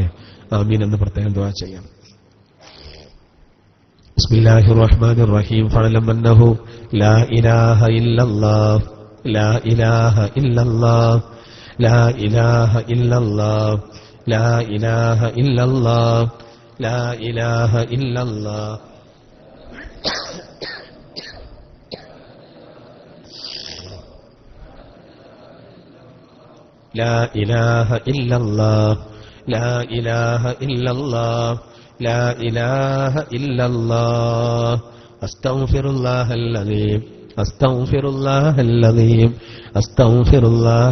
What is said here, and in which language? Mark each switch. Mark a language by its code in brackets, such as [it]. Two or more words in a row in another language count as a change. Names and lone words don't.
[ml] ആമീൻ എന്ന് പ്രത്യേകം ദുആ ചെയ്യാം. [ar] بسم الله الرحمن الرحيم. فاعلم أنه لا إله إلا الله لا إله إلا الله لا إله إلا الله لا إله إلا الله لا إله إلا الله لا إله إلا الله لا إله إلا الله لا إله إلا الله أستغفر الله العظيم أستغفر الله العظيم أستغفر الله